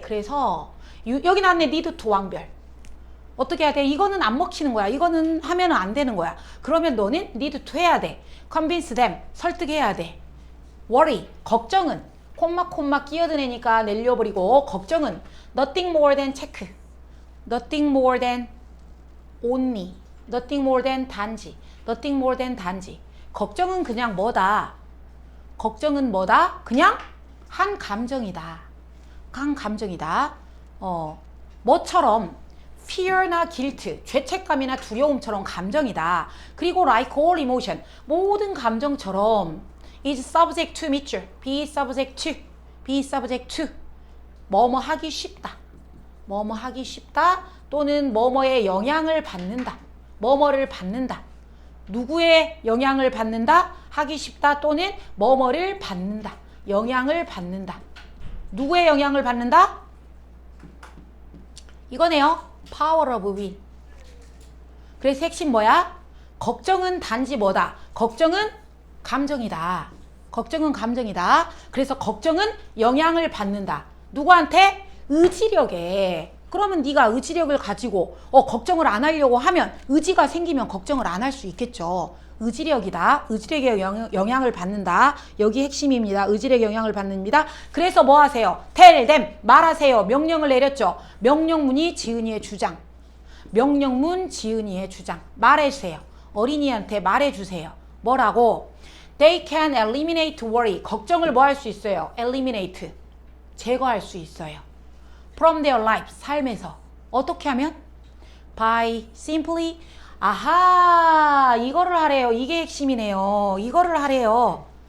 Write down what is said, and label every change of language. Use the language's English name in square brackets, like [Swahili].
[Korean] 그래서 여기 나왔네. [English] need to [Korean] 왕별. 어떻게 해야 돼? 이거는 안 먹히는 거야. 이거는 하면 안 되는 거야. 그러면 너는 [English] need to [Korean] 해야 돼. [English] convince them. [Korean] 설득해야 돼. [English] worry. [Korean] 걱정은 콤마 끼어드내니까 내려버리고, 걱정은 [English] nothing more than check. nothing more than only. nothing more than [Korean] 단지. [English] nothing more than 단지. [Korean] 걱정은 그냥 뭐다? 걱정은 뭐다? 그냥 한 감정이다. 한 감정이다. 뭐처럼 fear나 guilt, 죄책감이나 두려움처럼 감정이다. 그리고 [English] like all emotion, [Korean] 모든 감정처럼 [English] is subject to 밑줄, be subject to, [Korean] 뭐뭐 하기 쉽다. 뭐뭐 하기 쉽다 또는 뭐뭐의 영향을 받는다. 뭐뭐를 받는다. 누구의 영향을 받는다? 하기 쉽다 또는 뭐뭐를 받는다. 영향을 받는다. 누구의 영향을 받는다? 이거네요. [English] Power of will. [Korean] 그래서 핵심 뭐야? 걱정은 단지 뭐다? 걱정은 감정이다. 걱정은 감정이다. 그래서 걱정은 영향을 받는다. 누구한테? 의지력에. 그러면 네가 의지력을 가지고 걱정을 안 하려고 하면 의지가 생기면 걱정을 안 할 수 있겠죠. 의지력이다. 의지력에 영향을 받는다. 여기 핵심입니다. 의지력에 영향을 받습니다. 그래서 뭐 하세요? [English] tell them. [Korean] 말하세요. 명령을 내렸죠. 명령문이 지은이의 주장. 명령문 지은이의 주장. 말해주세요. 어린이한테 말해주세요. 뭐라고? [English] They can eliminate worry. [Korean] 걱정을 뭐 할 수 있어요? eliminate. 제거할 수 있어요. [English] From their life. [Korean] 삶에서. 어떻게 하면? [English] By simply. [Korean] 아하, 이거를 하래요. 이게 핵심이네요. 이거를 하래요.